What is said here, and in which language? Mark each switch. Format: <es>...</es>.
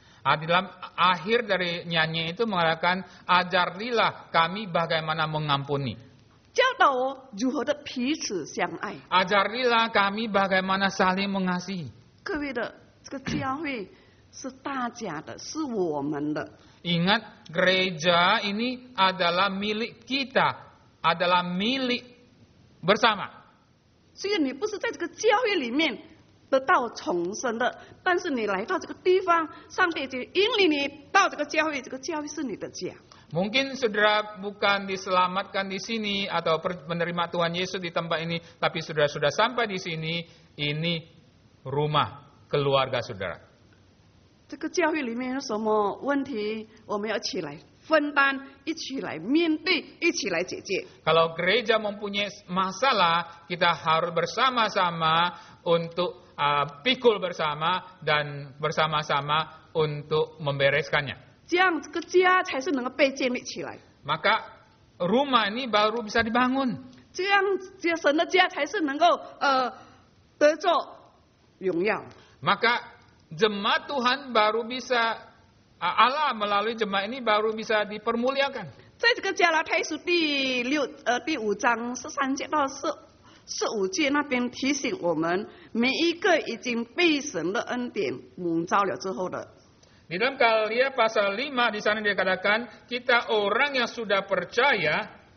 <id>Di dalam akhir dari nyanyi itu mengatakan, ajarilah kami bagaimana mengampuni.</id> <zh>教导我如何的彼此相爱。</zh> <id>Ajarilah kami bagaimana saling mengasihi.</id> <zh>各位的，这个教会是大家的，是我们的。</zh> <id>Ingat, gereja ini adalah milik kita, adalah milik bersama.</id> <zh>虽然你不是在这个教会里面得到重生的，但是你来到这个地方，上帝就引领你到这个教会，这个教会是你的家。</zh> <id>Mungkin saudara bukan diselamatkan di sini atau menerima Tuhan Yesus di tempat ini, tapi saudara sudah sampai di sini, ini rumah keluarga saudara.</id> <zh>这个教会里面有什么问题，我们要一起来分担，一起来面对，一起来解决。</zh> <id>Kalau gereja mempunyai masalah, kita harus bersama-sama untuk pikul bersama dan bersama-sama untuk membereskannya.</id> <zh>这样这个家才是能够被建立起来，</zh> <id>Maka rumah ini baru bisa dibangun.</id> <zh>这样神的家才是能够得着荣耀。</zh> <id>Maka jemaat Tuhan baru bisa, Allah melalui jemaat ini baru bisa dipermuliakan.</id> <zh>在这个加拉太书第5章13节到15节那边提醒我们，每一个已经被神的恩典蒙召了之后的，</zh> <id>Di dalam Galatia pasal 5 di sana dikatakan kita orang yang sudah percaya</id>